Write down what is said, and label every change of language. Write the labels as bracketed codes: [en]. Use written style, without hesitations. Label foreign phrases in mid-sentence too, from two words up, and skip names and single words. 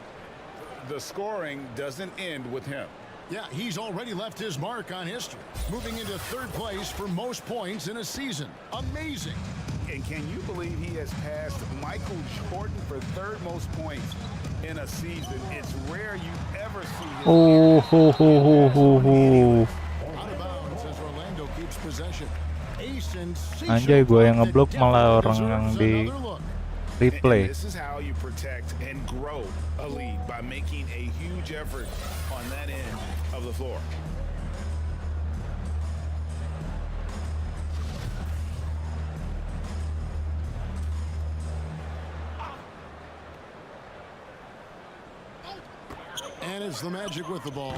[en] The scoring doesn't end with him. Yeah, he's already left his mark on history, moving into third place for most points in a season. Amazing. And can you believe he has passed Michael Jordan for third most points in a season? It's rare you ever see him. Oh, ho, ho, ho, ho, ho. Out of bounds as Orlando keeps possession. Ace and [id] Anjay, gua yang ngeblok malah orang yang di [en] And replay. this is how you protect and grow a lead, by making a huge effort on that end of the floor. And it's the Magic with the ball.